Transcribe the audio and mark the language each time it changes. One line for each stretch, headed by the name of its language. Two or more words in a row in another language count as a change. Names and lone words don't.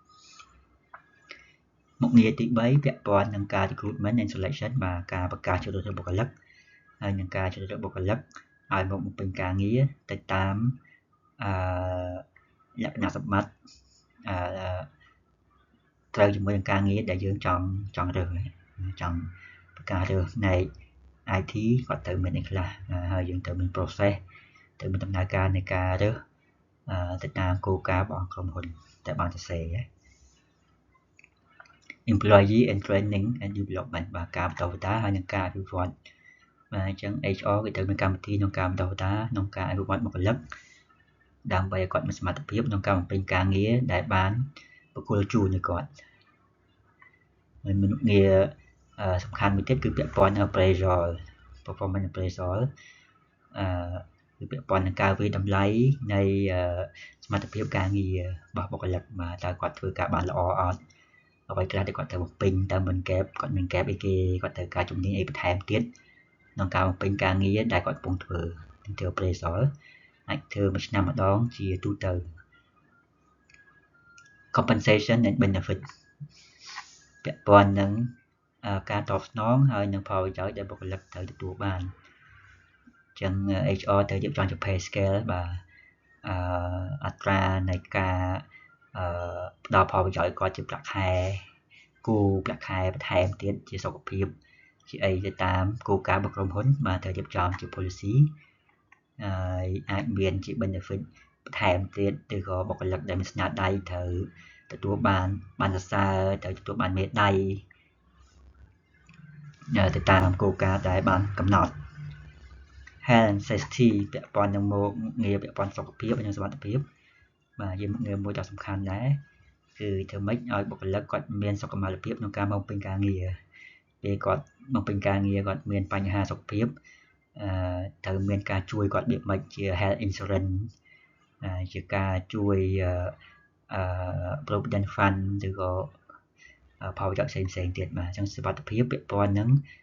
Khmer: មុខងារទី3ពាក់ព័ន្ធនឹងការ
English: recruitment and selection
Khmer: បាទការបង្កើតជ្រើសរើសបុគ្គលិកហើយនឹងការជ្រើសរើសបុគ្គលិកឲ្យមកបំពេញការងារទៅតាម លក្ខណៈសម្បត្តិត្រូវជាមួយនឹងការងារដែលយើងចង់រើសចង់បង្កើតរើសផ្នែក IT គាត់ត្រូវមានអីខ្លះហើយយើងត្រូវមាន process ត្រូវមានដំណើរការនៃការរើសទៅតាមគោលការណ៍របស់ក្រុមហ៊ុនតែបានសរសេរ
English: employee and training and development
Khmer: បាទការបន្តវេនហើយនឹងការអភិវឌ្ឍបាទអញ្ចឹង HR គេត្រូវមានកម្មវិធីក្នុងការបន្តវេនក្នុងការអភិវឌ្ឍបុគ្គលិក ដើម្បីឲ្យគាត់មានសមត្ថភាពក្នុងការបំពេញការងារដែលបានបុគ្គលជួលឲ្យគាត់ហើយមុខងារសំខាន់ មួយទៀតគឺពាក់ព័ន្ធនឹង
English: appraisal performance appraisal
Khmer: គឺពាក់ព័ន្ធនឹងការវិតម្លៃនៃសមត្ថភាពការងាររបស់បុគ្គលិកបាទតើគាត់ធ្វើការបានល្អអត់អ្វីខ្លះដែលគាត់ត្រូវបំពេញតើមិនកែបគាត់មានកែបអីគេគាត់ត្រូវការជំនាញអីបន្ថែមទៀតក្នុងការបំពេញការងារដែលគាត់កំពុងធ្វើទៅ appraisal អាចធ្វើមួយឆ្នាំម្ដងជាទូទៅ
English: compensation and benefit
Khmer: ពាក់ព័ន្ធនឹងការតបស្នងហើយនឹងផលប្រយោជន៍ដែលបុគ្គលិកត្រូវទទួលបាន អញ្ចឹង HR ត្រូវរៀបចំជា
English: pay scale
Khmer: បាទអត្រានៃការផ្ដល់ផលប្រយោជន៍គាត់ជាប្រាក់ខែគូប្រាក់ខែបន្ថែមទៀតជាសុខភាពជាអីទៅតាមគោលការណ៍របស់ក្រុមហ៊ុនបាទត្រូវរៀបចំជា policy ហើយអាចមានជា benefit បន្ថែមទៀតឬក៏បុគ្គលិកដែលមានស្នាដៃត្រូវទទួលបានសរសើរត្រូវទទួលបានមេដាយ ទៅតាមគោលការណ៍ដែលបានកំណត់
English: health and safety
Khmer: ពាក់ព័ន្ធនឹងមុខងារពាក់ព័ន្ធសុខភាពនិងសុវត្ថិភាពបាទជាមុខងារ មួយដ៏សំខាន់ដែរគឺធ្វើម៉េចឲ្យបុគ្គលិកគាត់មានសុខុមាលភាពក្នុងការមកពេញការងារពេលគាត់មកពេញការងារគាត់មានបញ្ហាសុខភាពត្រូវមានការជួយគាត់បៀបម៉េចជា
English: health insurance
Khmer: ជាការជួយ
English: provident fund
Khmer: ឬក៏ផលប្រយោជន៍ផ្សេងទៀតបាទអញ្ចឹងសុវត្ថិភាពពាក់ព័ន្ធនឹង